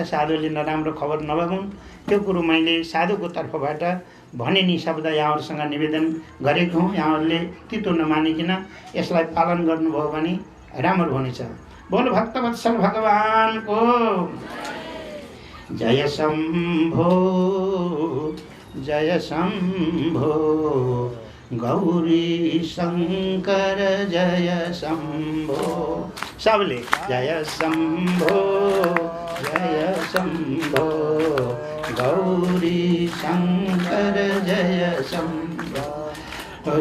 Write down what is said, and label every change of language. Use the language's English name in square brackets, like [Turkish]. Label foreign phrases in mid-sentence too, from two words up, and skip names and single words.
[Nepali] साधुले नराम्रो खबर नभगुन्, त्यो कुरो मैले साधुको तर्फबाट भने नि शब्द यहाँहरूसँग निवेदन गरेको हुँ। यहाँहरूले तितो नमानिकन यसलाई पालन गर्नुभयो भने राम्रो हुनेछ। बोल भक्तवत्सल भगवानको। जय शम्भो जय शम्भो गौरी शंकर जय शम्भो। सबले जय शम्भो गौरी शंकर जय शम्भो।